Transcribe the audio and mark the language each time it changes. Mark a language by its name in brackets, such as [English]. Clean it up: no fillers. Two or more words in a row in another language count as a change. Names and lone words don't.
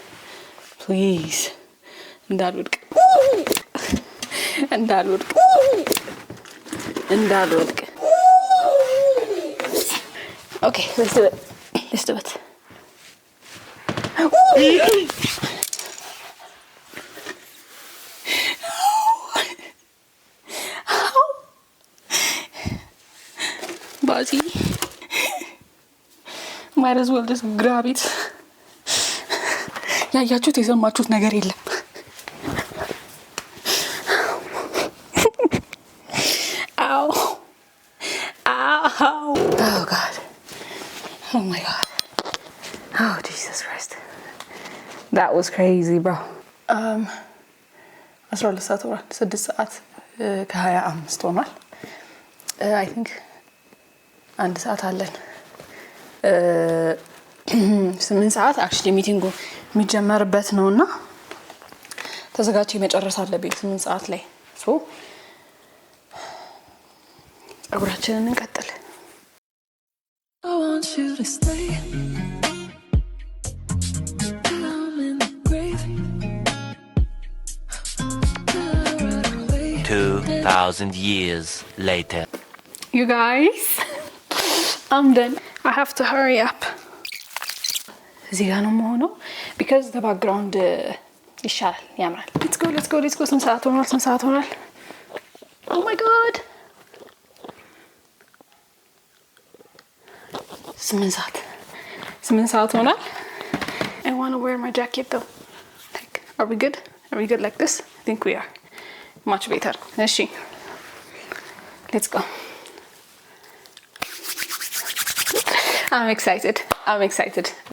[English] እንዳልወድቅ okay let's do it ባዚ might as well just grab it [Amharic] ያያችሁት የሰማችሁት ነገር የለም [English] ow oh god oh my god oh Jesus Christ that was crazy bro [Amharic] 12 ሰዓት ወራ 6 ሰዓት ከ25 ሆኗል [English] I think [Amharic] አንድ ሰዓት አለን 8 ሰዓት actually ሚቲንጉ የሚጀመርበት ነውና ተዘጋጅቼ መጨረስ አለብኝ 8 ሰዓት ላይ so ጸጉራችንን እንቀጥል [English] I want you to stay 2,000 years later you guys I'm done I have to hurry up [Amharic] እዚህ ጋር ነው የምሆነው [English] because the background [Amharic] ይሻላል ያምራል [English] let's go [Amharic] ስንት ሰዓት ሆኗል [English] oh my god [Amharic] 8 ሰዓት ሆኗል [English] I want to wear my jacket though like are we good like this I think we are much better እሺ let's go I'm excited